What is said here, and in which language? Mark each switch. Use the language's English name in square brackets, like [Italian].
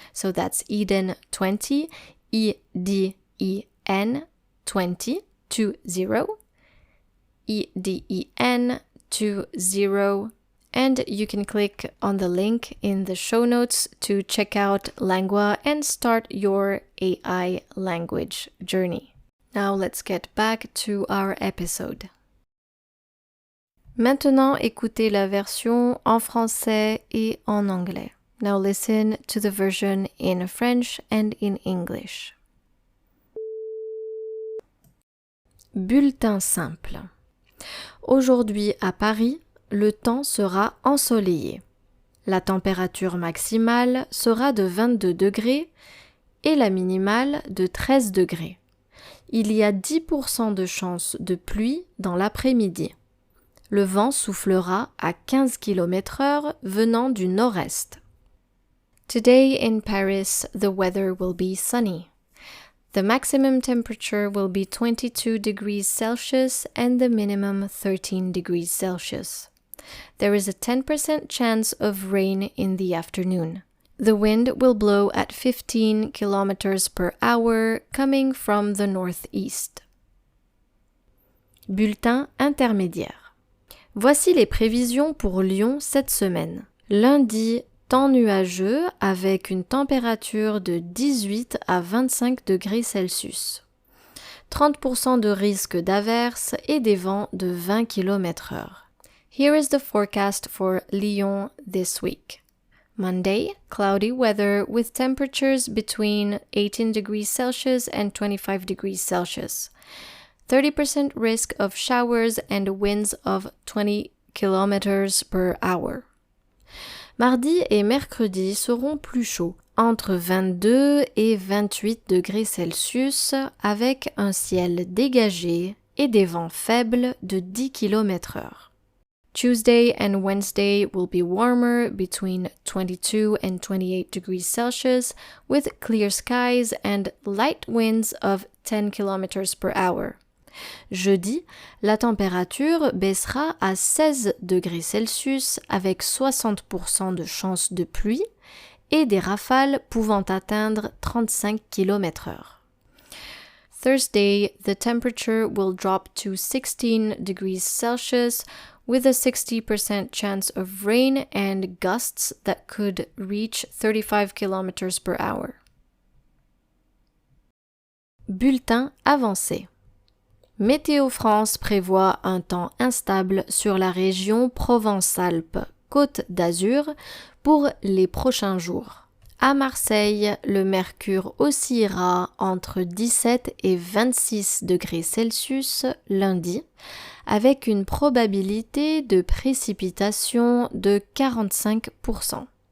[English] So that's EDEN20, EDEN 20, 20, EDEN 20. And you can click on the link in the show notes to check out LANGUA and start your AI language journey. Now let's get back to our episode. [French] Maintenant, écoutez la version en français et en anglais. [English] Now listen to the version in French and in English. [French] Bulletin simple. Aujourd'hui à Paris, le temps sera ensoleillé. La température maximale sera de 22 degrés et la minimale de 13 degrés. Il y a 10% de chance de pluie dans l'après-midi. Le vent soufflera à 15 km/h venant du nord-est. [English] Today in Paris, the weather will be sunny. The maximum temperature will be 22 degrees Celsius and the minimum 13 degrees Celsius. There is a 10% chance of rain in the afternoon. The wind will blow at 15 kilometers per hour coming from the northeast. [French] Bulletin intermédiaire. Voici les prévisions pour Lyon cette semaine. Lundi, temps nuageux avec une température de 18 à 25 degrés Celsius. 30% de risque d'averse et des vents de 20 km/h. [English] Here is the forecast for Lyon this week. Monday, cloudy weather with temperatures between 18 degrees Celsius and 25 degrees Celsius. 30% risk of showers and winds of 20 km per hour. [French] Mardi et mercredi seront plus chauds, entre 22 et 28 degrés Celsius, avec un ciel dégagé et des vents faibles de 10 km/h. [English] Tuesday and Wednesday will be warmer between 22 and 28 degrees Celsius with clear skies and light winds of 10 km per hour. [French] Jeudi, la température baissera à 16 degrés Celsius avec 60% de chances de pluie et des rafales pouvant atteindre 35 km/h. [English] Thursday, the temperature will drop to 16 degrees Celsius with a 60% chance of rain and gusts that could reach 35 km per hour. [French] Bulletin avancé. Météo France prévoit un temps instable sur la région Provence-Alpes, Côte d'Azur, pour les prochains jours. À Marseille, le mercure oscillera entre 17 et 26 degrés Celsius lundi, avec une probabilité de précipitation de 45%.